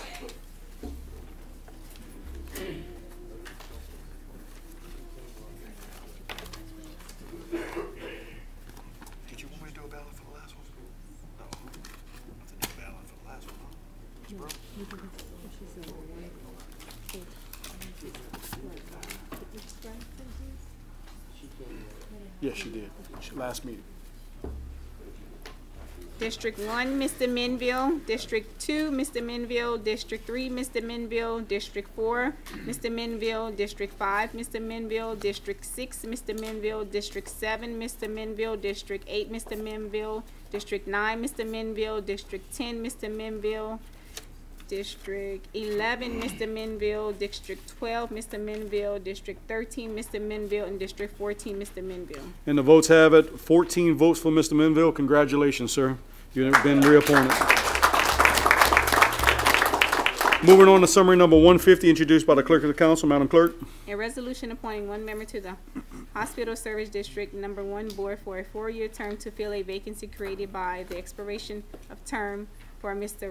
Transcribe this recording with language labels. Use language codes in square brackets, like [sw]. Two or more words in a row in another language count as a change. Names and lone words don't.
[en] Did you want me to do a ballot for the last one? No. I didn't do a ballot for the last one, huh? Ms. Breaux? Yes, she did. Last meeting. District 1, Mr. Minville. District 2, Mr. Minville. District 3, Mr. Minville. District 4, Mr. Minville. District 5, Mr. Minville. District 6, Mr. Minville. District 7, Mr. Minville. District 8, Mr. Minville. District 9, Mr. Minville. District 10, Mr. Minville. District 11, Mr. Minville. District 12, Mr. Minville. District 13, Mr. Minville. And District 14, Mr. Minville. And the votes have it. 14 votes for Mr. Minville. Congratulations, sir. You've been reappointed. Moving on to summary number 150, introduced by the clerk of the council. Madam Clerk. A resolution appointing one member to the Hospital Service District Number 1 Board for a 4-year term to fill a vacancy created by the expiration of term for Mr.